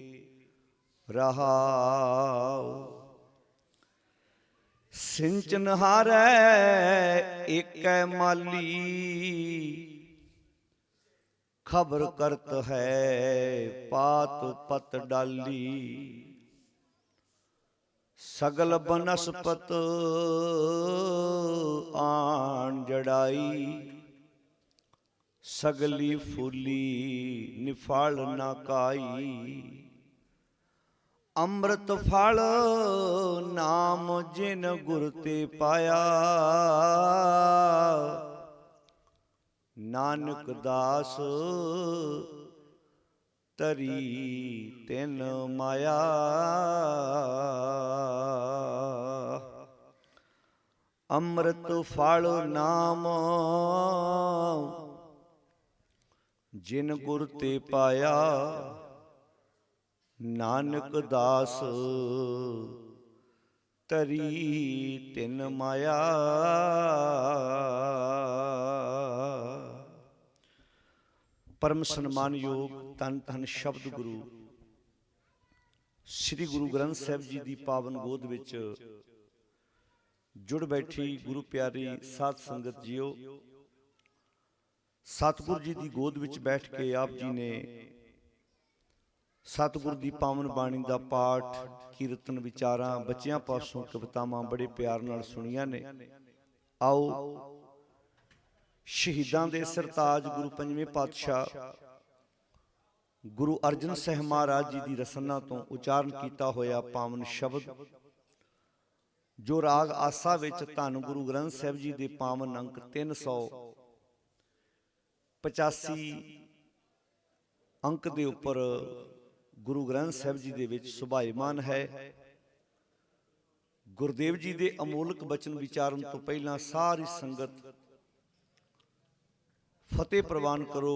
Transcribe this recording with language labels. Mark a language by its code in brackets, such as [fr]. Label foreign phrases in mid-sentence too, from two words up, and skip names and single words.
[pa] ਰਹਾਓ ਸਿੰਚਨ ਹਾਰੈ ਏਕੈ ਮਾਲੀ, ਖਬਰ ਕਰਤ ਹੈ ਪਾਤ ਪਤ ਡਾਲੀ। ਸਗਲ ਬਨਸਪਤ ਆਨ ਜੜਾਈ, ਸਗਲੀ ਫੂਲੀ ਨਿਫਲ ਨਾ ਕਾਈ। ਅੰਮ੍ਰਿਤ ਫਲ ਨਾਮ ਜਿਨ ਗੁਰ ਤੇ ਪਾਇਆ, ਨਾਨਕ ਦਾਸ ਤਰੀ ਤਿਨ ਮਾਇਆ। ਅੰਮ੍ਰਿਤ ਫਲ ਨਾਮ ਜਿਨ ਗੁਰ ਤੇ ਪਾਇਆ, ਨਾਨਕ ਦਾਸ ਤਰੀ ਤਿਨ ਮਾਇਆ। ਪਰਮ ਸਨਮਾਨਯੋਗ ਧੰਨ ਧੰਨ ਸ਼ਬਦ ਗੁਰੂ ਸ੍ਰੀ ਗੁਰੂ ਗ੍ਰੰਥ ਸਾਹਿਬ ਜੀ ਕੀ ਪਾਵਨ ਗੋਦ ਵਿਚ ਜੁੜ ਬੈਠੀ ਗੁਰੂ ਪਿਆਰੀ ਸਾਧ ਸੰਗਤ ਜੀਓ। ਸਤਗੁਰ ਜੀ ਕੀ ਗੋਦ ਵਿਚ ਬੈਠ ਕੇ ਆਪ ਜੀ ਨੇ ਸਤਗੁਰ ਕੀ ਪਾਵਨ ਬਾਣੀ ਕਾ ਪਾਠ ਕੀਰਤਨ ਵਿਚਾਰਾਂ ਬੱਚੀਆਂ ਪਾਸੋਂ ਕਵਿਤਾਵਾਂ ਬੜੇ ਪਿਆਰ ਨਾਲ ਸੁਣਿਆ ਨੇ। ਆਓ ਸ਼ਹੀਦਾਂ ਦੇ ਸਰਤਾਜ ਗੁਰੂ ਪੰਜਵੇਂ ਪਾਤਸ਼ਾਹ ਗੁਰੂ ਅਰਜਨ ਸਾਹਿਬ ਮਹਾਰਾਜ ਜੀ ਕੀ ਰਸਨਾ ਤੋ ਉਚਾਰਣ ਕੀਆ ਹੋਇਆ ਪਾਵਨ ਸ਼ਬਦ ਜੋ ਰਾਗ ਆਸਾ ਵਿੱਚ ਧੰਨ ਗੁਰੂ ਗ੍ਰੰਥ ਸਾਹਿਬ ਜੀ ਦੇ ਪਾਵਨ ਅੰਕ 385 ਅੰਕ ਦੇ ਉੱਪਰ ਗੁਰੂ ਗ੍ਰੰਥ ਸਾਹਿਬ ਜੀ ਦੇ ਵਿੱਚ ਸੁਭਾਇਮਾਨ ਹੈ। ਗੁਰਦੇਵ ਜੀ ਦੇ ਅਮੋਲਕ ਬਚਨ ਵਿਚਾਰਨ ਤੋਂ ਪਹਿਲਾਂ ਸਾਰੀ ਸੰਗਤ ਫਤਿਹ ਪ੍ਰਵਾਨ ਕਰੋ।